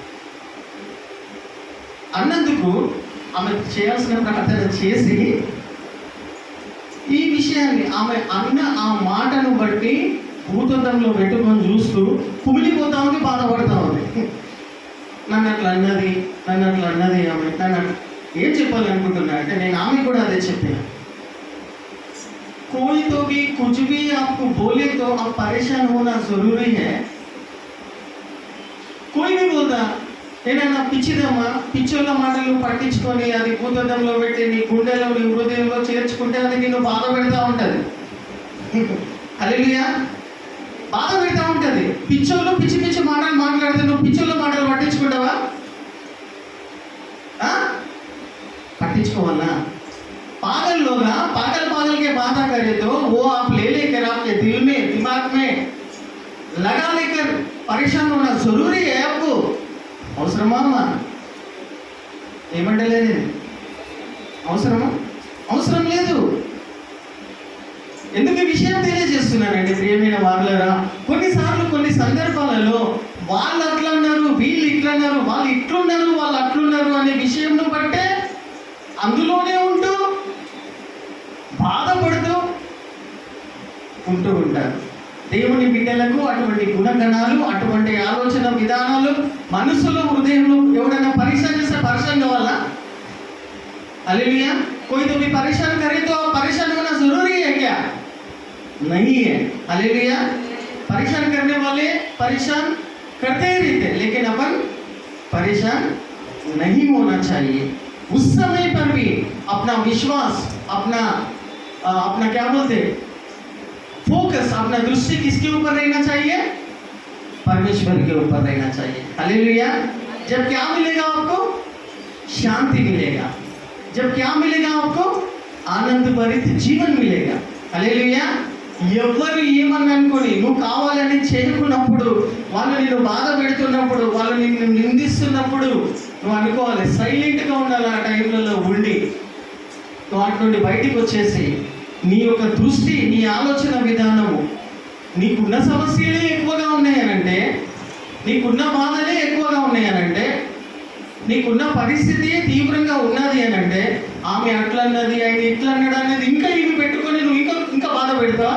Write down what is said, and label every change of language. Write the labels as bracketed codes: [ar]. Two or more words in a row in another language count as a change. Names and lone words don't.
[te] అన్నందుకు ఆమె చేయాల్సిన ప్రార్థన చేసి ఈ విషయాన్ని ఆమె అన్న ఆ మాటను బట్టి భూతత్వంలో పెట్టుకొని చూస్తూ కుమిలిపోతా ఉంది, బాధపడతా ఉంది. నన్ను అట్లా అన్నది ఆమె. ఏం చెప్పాలనుకుంటున్నా అంటే, నేను ఆమె కూడా అదే చెప్పాను. [hi] कोई तो भी कुछ भी आपको बोले तो आप परेशान होना जरूरी है. कोई भी बोलता [te] ఏదైనా పిచ్చిదమ్మా, పిచ్చోళ్ళ మాటలు పట్టించుకొని అది భూతద్దంలో పెట్టి నీ గుండెలో, నీ హృదయంలో చేర్చుకుంటే అది నిన్ను బాధ పెడతా ఉంటుంది. హల్లెలూయా. బాధ పెడతా ఉంటుంది. పిచ్చోళ్ళు పిచ్చి పిచ్చి మాటలు మాట్లాడితే నువ్వు పిచ్చోళ్ళ మాటలు పట్టించుకుంటావా? పట్టించుకోవాలా? [hi] पागल लोग ना, पागल के बाधा करे तो वो आप ले लेकर आपके दिल में, दिमाग में लगा लेकर परेशान होना जरूरी है आपको. [te] అవసరమా అమ్మా? ఏమంటలేదు? అవసరమా? అవసరం లేదు. ఎందుకు ఈ విషయం తెలియజేస్తున్నానండి ప్రియమైన వారులారా, కొన్నిసార్లు కొన్ని సందర్భాలలో వాళ్ళు అట్లా అన్నారు, వీళ్ళు ఇట్లా అన్నారు, వాళ్ళు ఇట్లున్నారు, వాళ్ళు అట్లున్నారు అనే విషయంను బట్టే అందులోనే ఉంటూ బాధపడుతూ ఉంటూ ఉంటారు. దేవుని బిడ్డలకు అటువంటి గుణగణాలు, అటువంటి ఆలోచన విధానాలు మనసులో, హృదయంలో ఎవరైనా పరేషాన్ చేస్తే పరేషాన్ కావాలా? [hi] हालेलुया. कोई तो भी परेशान करे तो परेशान होना जरूरी है क्या? नहीं है. हालेलुया. परेशान करने वाले परेशान करते ही रहते, लेकिन अपन परेशान नहीं होना चाहिए. उस समय पर भी अपना विश्वास, अपना क्या बोलते, फोकस, अपना दृष्टि किसके ऊपर रहना चाहिए? परमेश्वर के ऊपर रहना चाहिए. हालेलुया. जब क्या मिलेगा आपको? शांति मिलेगा. जब क्या मिलेगा आपको? आनंद भरित जीवन मिलेगा. हालेलुया. [te] ఎవరు ఏమని అనుకొని నువ్వు కావాలని చేయకున్నప్పుడు, వాళ్ళు నిన్ను బాధ పెడుతున్నప్పుడు, వాళ్ళు నిన్ను నిందిస్తున్నప్పుడు నువ్వు అనుకోవాలి, సైలెంట్గా ఉండాలి. ఆ టైంలలో ఉండి నువ్వు వాటి నుండి బయటికి వచ్చేసి నీ యొక్క దృష్టి, నీ ఆలోచన విధానము, నీకున్న సమస్యలే ఎక్కువగా ఉన్నాయనంటే, నీకున్న బాధలే ఎక్కువగా ఉన్నాయనంటే, నీకున్న పరిస్థితి తీవ్రంగా ఉన్నది అని అంటే, ఆమె అట్లా అన్నది, ఆయన ఇట్లా అన్నాడు అనేది ఇంకా ఇవి పెట్టుకొని నువ్వు ఇంకా బాధ పెడతావా?